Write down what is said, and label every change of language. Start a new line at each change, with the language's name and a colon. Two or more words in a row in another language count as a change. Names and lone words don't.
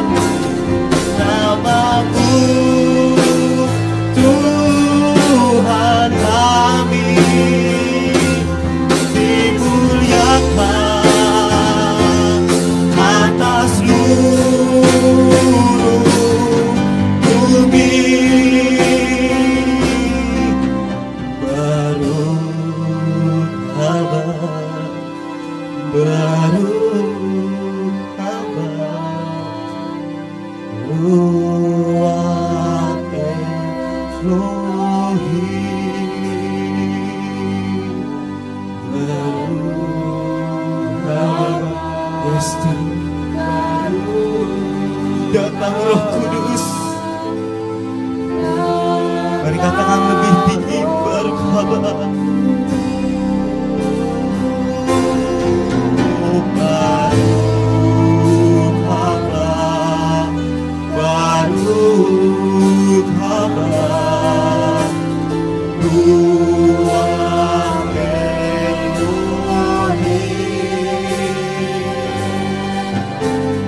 Indonesian: Namamu, Tuhan kami, dimuliakan atas seluruh bumi.
Hebrew: ברוך הבא, ברוך הבא, רוח אלוהים. ברוך הבא,
Indonesian: yes Tuhan. Datang Roh Kudus. Mari katakan lebih tinggi,
Hebrew: ברוך הבא. ברוך הבא, ברוך הבא, רוח אלוהים.